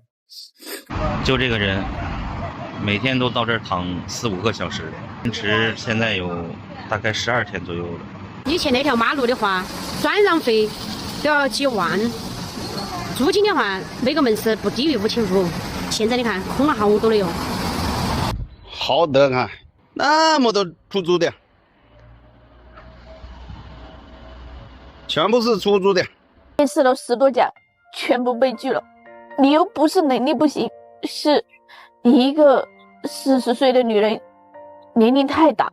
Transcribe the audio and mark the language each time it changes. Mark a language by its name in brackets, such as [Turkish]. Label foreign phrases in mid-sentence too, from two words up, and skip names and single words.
[Chinese] 就這個人每天都到這兒躺4、5個小時，堅持現在有大概12天左右了。以前那條馬路的話，轉讓費都要幾萬，租金的話每個門市不低於5500，現在你看空了好多了喲。好得看，那麼多出租的，全部是出租的。面試了10多家，全部被拒了，理由不是能力不行，是一個40歲的女人年齡太大。